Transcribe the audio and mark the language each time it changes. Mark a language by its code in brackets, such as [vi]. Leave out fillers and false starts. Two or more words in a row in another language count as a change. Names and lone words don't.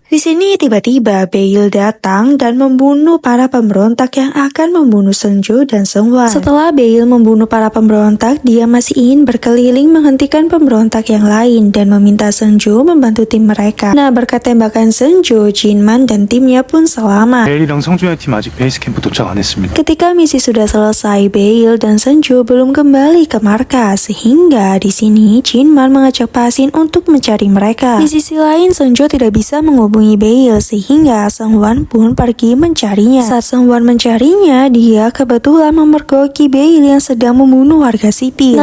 [id] Di sini tiba-tiba Bail datang dan membunuh para pemberontak yang akan membunuh Senju dan Sungwon. Setelah Bail membunuh para pemberontak, dia masih ingin berkeliling menghentikan pemberontak yang lain dan meminta Senju membantu tim mereka. Nah, berkat tembakan Senju, Jinman dan timnya pun selamat. [ko] 베일이랑 성준의 팀 아직 베이스 캠프 도착 안 했습니다. [id] Ketika misi sudah selesai, Bail dan Senju belum kembali ke markas, sehingga di sini Jinman mengajak Pasin untuk mencari mereka. Di sisi lain, Senju tidak bisa menghubungi Bail, sehingga Sungwon pun pergi mencarinya. Saat Sungwon mencarinya, dia kebetulan memergoki Bail yang sedang membunuh warga sipil.